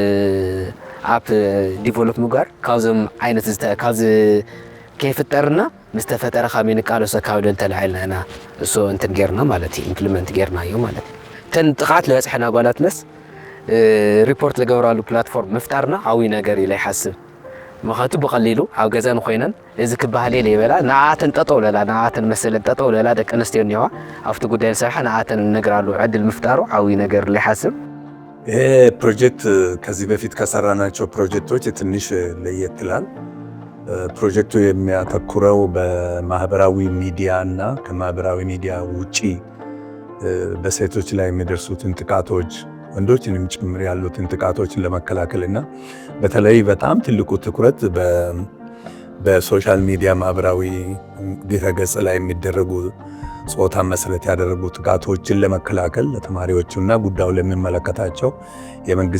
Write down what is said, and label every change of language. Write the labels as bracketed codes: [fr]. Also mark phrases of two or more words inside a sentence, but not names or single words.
[en] app develop [ti] ምግባር ካብዞም ዓይነት ካብዚ ከይፍጠርና ምስ ተፈጠረ ከመይ ንቃለሶ ካብ ደን ተላዒልና ኢና እሶ እንትን ጌርና ማለት እዩ ኢምፕሊመንት ጌርና እዩ ማለት እዩ። ጥቃት ለበፅሕና ጓላትነስ ሪፖርት ዝገብራሉ ፕላትፎርም ምፍጣርና ዓብይ ነገር ኢለ ይሓስብ ምኽንያቱ ብቐሊሉ ኣብ ገዛን ኮይነን እዚ ክበሃል የለ ይበላ ንዓተን ጠጠው ለላ ንዓተን መሰለን ጠጠው ለላ ደቂ ኣንስትዮ እኒዋ ኣብቲ ጉዳይ ንሰርሐ ንዓተን ነግራሉ ዕድል ምፍጣሩ ዓብይ ነገር ኢለ ይሓስብ። [am] ይሄ ፕሮጀክት ከዚህ በፊት ከሰራናቸው ፕሮጀክቶች ትንሽ ለየት ይላል። ፕሮጀክቱ የሚያተኩረው በማህበራዊ ሚዲያ እና ከማህበራዊ ሚዲያ ውጪ በሴቶች ላይ የሚደርሱትን ጥቃቶች ወንዶችንም ጭምር ያሉትን ጥቃቶችን ለመከላከልና በተለይ በጣም ትልቁ ትኩረት በሶሻል ሚዲያ ማህበራዊ ድረገጽ ላይ የሚደረጉ ጾታን መሰረት ያደረጉ ጥቃቶችን ለመከላከል ለተማሪዎቹና ጉዳዩ ለሚመለከታቸው የመንግስት